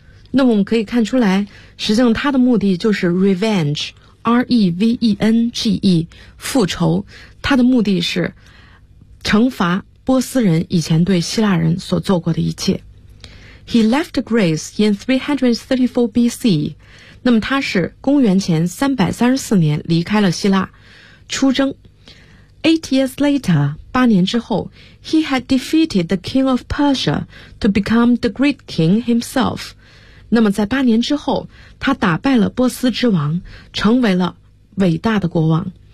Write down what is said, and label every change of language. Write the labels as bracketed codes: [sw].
[zh] 那么我们可以看出来，实际上他的目的就是 revenge, R-E-V-E-N-G-E, 复仇。他的目的是惩罚波斯人以前对希腊人所做过的一切。 [en] He left Greece in 334 BC. [zh] 那么他是公元前334年离开了希腊，出征。 [en] Eight years later, [zh] 八年之后 [en] ,he had defeated the king of Persia to become the great king himself. [zh] 那么在八年之后，他打败了波斯之王，成为了伟大的国王。